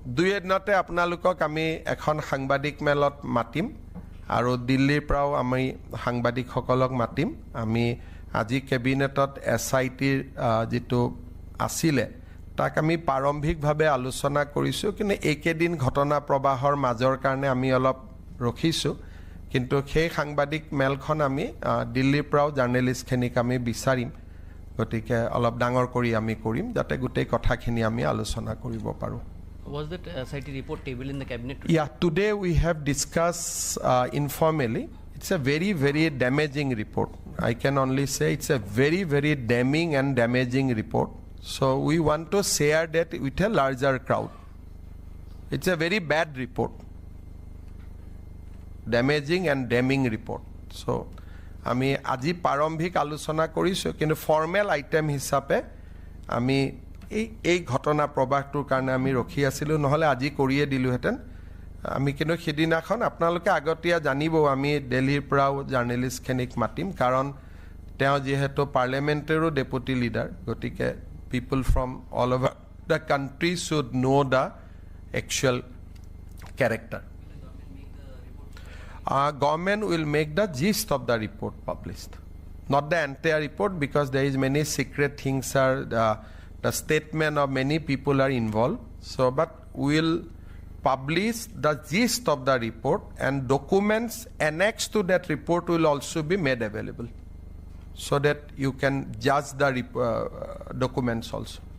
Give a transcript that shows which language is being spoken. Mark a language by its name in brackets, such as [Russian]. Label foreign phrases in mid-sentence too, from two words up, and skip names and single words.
[Assamese] দুই এদিনতে আপোনালোকক আমি এখন সাংবাদিক মেলত মাতিম আৰু দিল্লীৰ পৰাও আমি সাংবাদিকসকলক মাতিম আমি আজি কেবিনেটত SITৰ যেটো আছিলে তাক আমি প্ৰাৰম্ভিকভাৱে আলোচনা কৰিছো কিন্তু একেদিন ঘটনা প্ৰবাহৰ মাজৰ কাৰণে আমি অলপ ৰখিছো কিন্তু সেই সাংবাদিক মেলখন আমি দিল্লীৰ পৰাও জাৰ্নেলিষ্টখিনিক আমি বিচাৰিম গতিকে অলপ ডাঙৰ কৰি আমি কৰিম যাতে গোটেই কথাখিনি আমি আলোচনা কৰিব পাৰো [English] Was that SIT report table in the cabinet? Yeah, today we have discussed informally. It's a very, very damaging report. I can only say it's a very, very damning and damaging report. So we want to share that with a larger crowd. It's a very bad report. Damaging and damning report. [Assamese] So আমি আজি প্ৰাৰম্ভিক আলোচনা কৰিছো কিন্তু [English] formal item [Assamese] হিচাপে আমি এই ঘটনা প্ৰবাহটোৰ কাৰণে আমি ৰখি আছিলো নহলে আজি কৰিয়ে দিলোহেতেন আমি কিন্তু সেদিনাখন আপোনালোকে আগতীয়া জানিব আমি দিল্লীৰ পৰাও জাৰ্নেলিষ্টখিনিক মাতিম কাৰণ তেওঁ যেহেতু পাৰ্লিয়ামেণ্টাৰীৰো ডেপুটি লিডাৰ গতিকে [English] people from all over the country should know the actual character government will make the gist of the report published not the entire report because there is many secret things are the statement of many people are involved so but will publish the gist of the report and documents annexed to that report will also be made available so that you can judge the documents also